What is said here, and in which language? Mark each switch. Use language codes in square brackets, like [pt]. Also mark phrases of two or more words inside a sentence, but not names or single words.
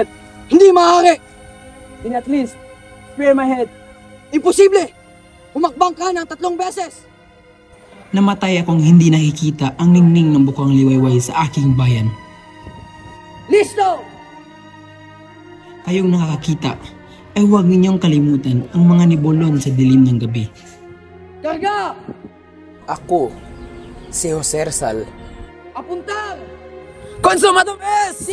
[tl] Hindi maaari! [en] Then at least, spare my head. [tl] Imposible! Umakbang ka ng 3 beses! Namatay akong hindi nakikita ang ningning ng bukang liwayway sa aking bayan. [es] Listo! [tl] Kayong nakakakita ay huwag ninyong kalimutan ang mga nibulon sa dilim ng gabi. [es] Karga! [tl] Ako, si Jose Rizal. [es] Apuntang! Consumado es!